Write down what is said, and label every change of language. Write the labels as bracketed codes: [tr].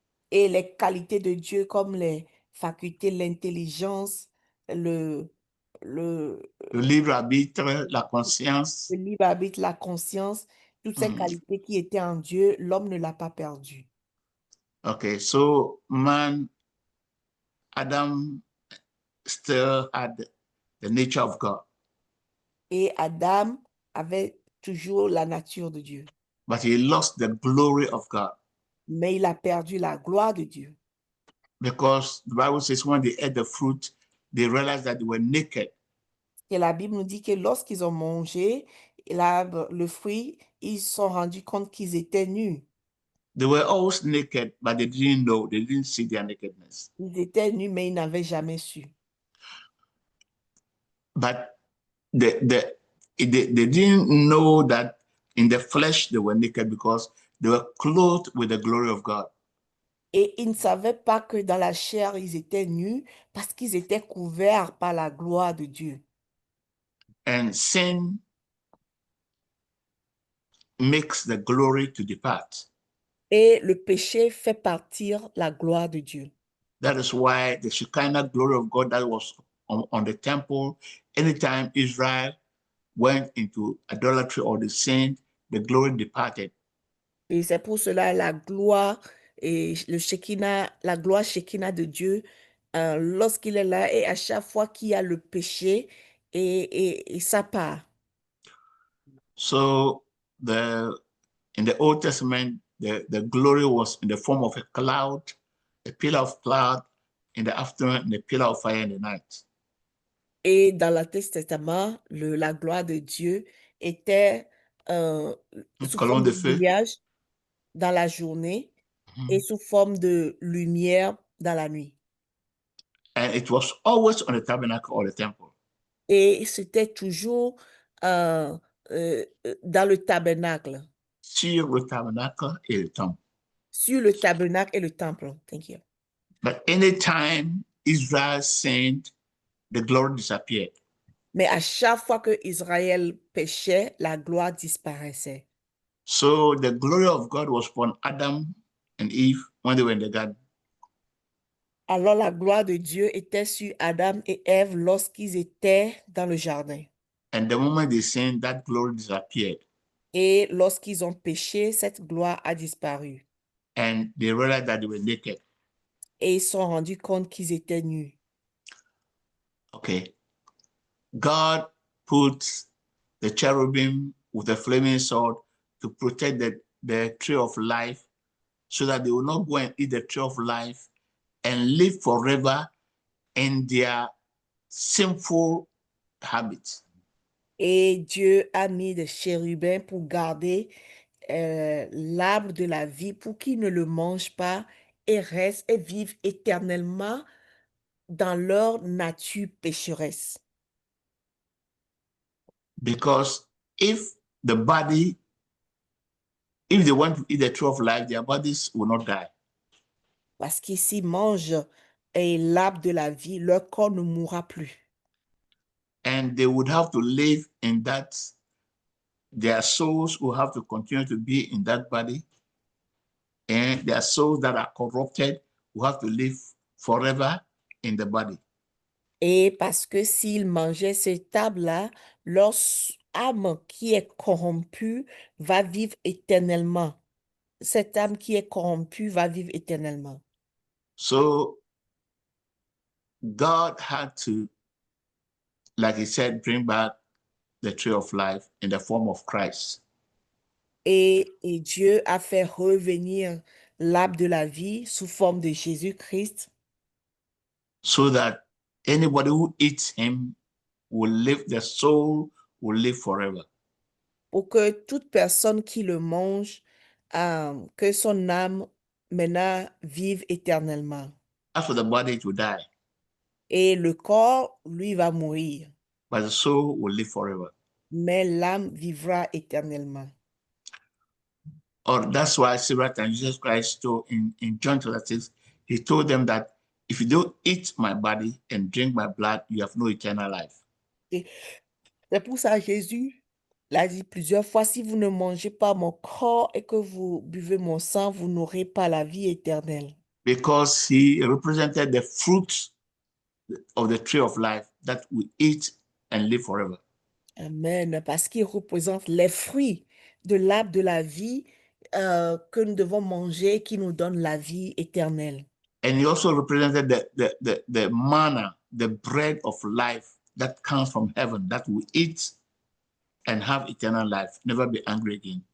[fr] Et les qualités de Dieu comme les facultés, l'intelligence, le libre arbitre, la conscience. Le libre arbitre, la conscience, toutes ces qualités qui étaient en Dieu, l'homme ne l'a pas perdu. [en] Okay, so Adam still had the nature of God. [fr] Et Adam avait toujours la nature de Dieu. [en] But he lost the glory of God. [fr] Mais il a perdu la gloire de Dieu. [en] Because the Bible says when they ate the fruit, they realized that they were naked. [fr] Et la Bible nous dit que lorsqu'ils ont mangé l'arbre, le fruit, ils se sont rendus compte qu'ils étaient nus. [en] They were always naked, but they didn't know, they didn't see their nakedness. [fr] Ils étaient nus, mais ils n'avaient jamais su. [en] But they didn't know that in the flesh they were naked because they were clothed with the glory of God. [fr] Et ils ne savaient pas que dans la chair, ils étaient nus parce qu'ils étaient couverts par la gloire de Dieu. [en] And sin makes the glory to depart. [fr] Et le péché fait partir la gloire de Dieu. [en] That is why the Shekinah glory of God that was on the temple, anytime Israel went into idolatry or the sin, the glory departed. [fr] Et c'est pour cela la gloire et le Shekinah, la gloire Shekinah de Dieu, lorsqu'il est là et à chaque fois qu'il y a le péché et ça part. [en] So in the Old Testament, the glory was in the form of a cloud, a pillar of cloud in the afternoon, and a pillar of fire in the night. [fr] Et dans l'Ancien Testament, la gloire de Dieu était sous forme de nuage dans la journée et sous forme de lumière dans la nuit. [en] And it was always on the tabernacle or the temple. [fr] Et c'était toujours dans le tabernacle. Sur le tabernacle et le temple. Sur le tabernacle et le temple. [en] Thank you. But anytime Israel sinned, the glory disappeared. [fr] Mais à chaque fois que Israël péchait, la gloire disparaissait. [en] So the glory of God was upon Adam and Eve when they were in the garden. [fr] Alors la gloire de Dieu était sur Adam et Ève lorsqu'ils étaient dans le jardin. [en] And the moment they sinned, that glory disappeared. [fr] Et lorsqu'ils ont péché, cette gloire a disparu. [en] And they realized that they were naked. [fr] Et ils se sont rendus compte qu'ils étaient nus. [en] Okay. God puts the cherubim with a flaming sword to protect the tree of life so that they will not go and eat the tree of life and live forever in their sinful habits. [fr] Et Dieu a mis des chérubins pour garder l'arbre de la vie pour qu'ils ne le mangent pas et restent et vivent éternellement dans leur nature pécheresse. [en] Because if they want to eat the tree of life, their bodies will not die. [fr] Parce qu'ils s'y mangent l'arbre de la vie, leur corps ne mourra plus. [en] And they would have to live in that, their souls will have to continue to be in that body. And their souls that are corrupted will have to live forever in the body. [fr] Et parce que s'ils mangeaient cet arbre-là, leur âme qui est corrompue va vivre éternellement. Cette âme qui est corrompue va vivre éternellement. [en] So God had to, like he said, bring back the tree of life in the form of Christ. [fr] Et Dieu a fait revenir l'arbre de la vie sous forme de Jésus-Christ [en] So that anybody who eats him will live, the soul will live forever. [fr] pour que toute personne qui le mange, que son âme maintenant vive éternellement. [en] As for the body, it will die, [fr] Et le corps, lui, va mourir, [en] but the soul will live forever. [fr] mais l'âme vivra éternellement. [en] Or that's why several times Jesus Christ told in John chapter 6, he told them that if you don't eat my body and drink my blood, you have no eternal life. [fr] C'est pour ça que Jésus l'a dit plusieurs fois, si vous ne mangez pas mon corps et que vous buvez mon sang, vous n'aurez pas la vie éternelle. [en] Because he represented the fruit of the tree of life that we eat and live forever. Amen. [fr] Parce qu'il représente les fruits de l'arbre de la vie que nous devons manger, qui nous donne la vie éternelle. [en] And he also represented the manna, the bread of life that comes from heaven, that we eat and have eternal life, never be angry again.